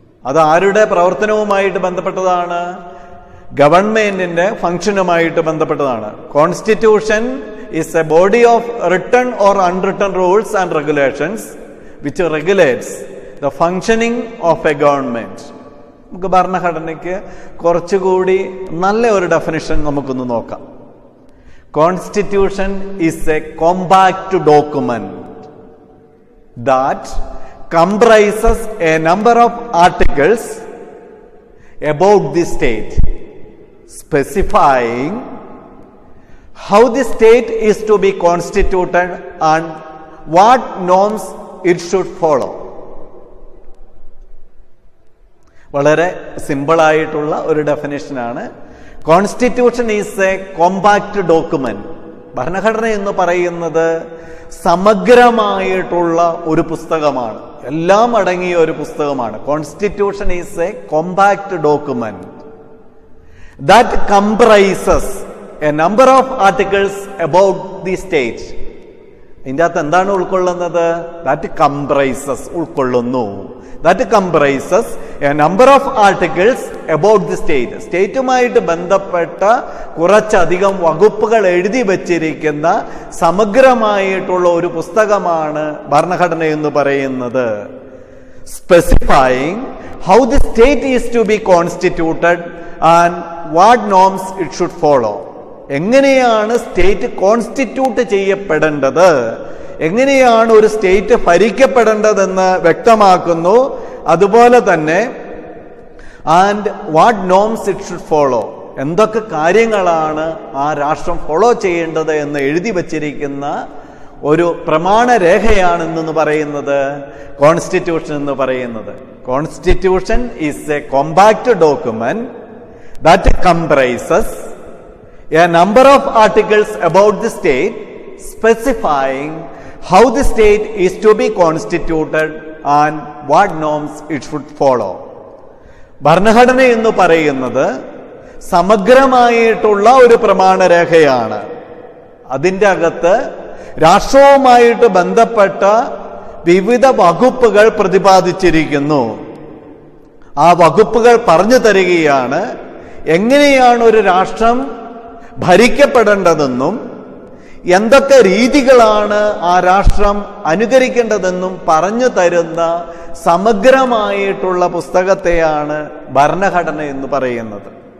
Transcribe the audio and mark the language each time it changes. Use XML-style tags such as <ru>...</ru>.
<ml>അത് ആരുടെ പ്രവർത്തനവുമായിട്ട് ബന്ധപ്പെട്ടതാണ്? ഗവൺമെന്റിന്റെ ഫംഗ്ഷനുമായിട്ട് ബന്ധപ്പെട്ടതാണ്.</ml> <en>Constitution is a body of written or unwritten rules and regulations which regulates the functioning of a government.</en> <ml>നമുക്ക് ഭരണഘടനയ്ക്ക് കുറച്ചുകൂടി നല്ല ഒരു ഡെഫിനിഷൻ നമുക്കൊന്ന് നോക്കാം.</ml> <en>Constitution is a compact document that comprises a number of articles about the state, specifying how the state is to be constituted and what norms it should follow.</en> <ml>വളരെ സിമ്പിളായിട്ടുള്ള ഒരു ഡെഫിനേഷനാണ്.</ml> <en>Constitution is a compact document.</en> <ml>ഭരണഘടന എന്ന് പറയുന്നത് സമഗ്രമായിട്ടുള്ള ഒരു പുസ്തകമാണ്, എല്ലാം അടങ്ങിയ ഒരു പുസ്തകമാണ്.</ml> <en>Constitution is a compact document that comprises a number of articles about the state.</en> <ml>ഇതിൻ്റെ അകത്ത് എന്താണ് ഉൾക്കൊള്ളുന്നത്?</ml> <en>that comprises,</en> <ml>ഉൾക്കൊള്ളുന്നു.</ml> <en>that comprises a number of articles about the state.</en> <ml>സ്റ്റേറ്റുമായിട്ട് ബന്ധപ്പെട്ട കുറച്ചധികം വകുപ്പുകൾ എഴുതി വച്ചിരിക്കുന്ന സമഗ്രമായിട്ടുള്ള ഒരു പുസ്തകമാണ് ഭരണഘടന എന്ന് പറയുന്നത്.</ml> <en>Specifying how the state is to be constituted and what norms it should follow.</en> <ml>എങ്ങനെയാണ് സ്റ്റേറ്റ് കോൺസ്റ്റിറ്റ്യൂട്ട് ചെയ്യപ്പെടേണ്ടത്, എങ്ങനെയാണ് ഒരു സ്റ്റേറ്റ് ഭരിക്കപ്പെടേണ്ടതെന്ന് വ്യക്തമാക്കുന്നു. അതുപോലെ തന്നെ</ml> <en>and what norms it should follow,</en> <ml>എന്തൊക്കെ കാര്യങ്ങളാണ് ആ രാഷ്ട്രം ഫോളോ ചെയ്യേണ്ടത് എന്ന് എഴുതി വച്ചിരിക്കുന്ന ഒരു പ്രമാണരേഖയാണെന്ന് പറയുന്നത് കോൺസ്റ്റിറ്റ്യൂഷൻ എന്ന് പറയുന്നത്. Constitution is A compact document</ml> <en>that comprises a number of articles about the state, specifying how the state is to be constituted and what norms it should follow.</en> <ml>ഭരണഘടന എന്ന് പറയുന്നത് സമഗ്രമായിട്ടുള്ള ഒരു പ്രമാണരേഖയാണ്. അതിൻ്റെ അകത്ത് രാഷ്ട്രവുമായിട്ട് ബന്ധപ്പെട്ട വിവിധ വകുപ്പുകൾ പ്രതിപാദിച്ചിരിക്കുന്നു. ആ വകുപ്പുകൾ പറഞ്ഞു തരികയാണ് എങ്ങനെയാണ് ഒരു രാഷ്ട്രം ഭരിക്കപ്പെടേണ്ടതെന്നും എന്തൊക്കെ രീതികളാണ് ആ രാഷ്ട്രം അനുകരിക്കേണ്ടതെന്നും പറഞ്ഞു തരുന്ന സമഗ്രമായിട്ടുള്ള പുസ്തകത്തെയാണ് ഭരണഘടന എന്ന് പറയുന്നത്.</ml>